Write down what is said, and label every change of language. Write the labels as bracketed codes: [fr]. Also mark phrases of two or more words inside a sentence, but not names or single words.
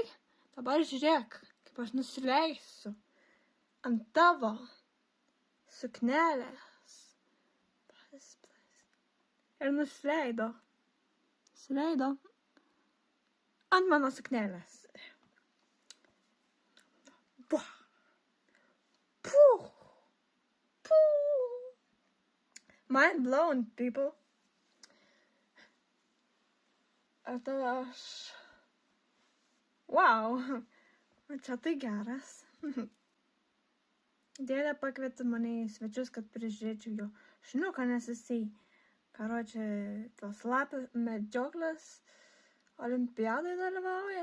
[lt] Dabar žiūrėk, kaip aš nusileisiu ant tavo suknelės. Ir nusileido. Nusileido ant mano suknelės. Puh. Puh. Puh. [en] Mind blown, people. [lt] Ir tada aš... Wow. Čia tai geras. Dėdė pakvietė mane į svečius, kad prižiūrėčiau jo šuniuką, nes jisai, karočią, tos lapių medžioklės olimpiadai dalyvauja.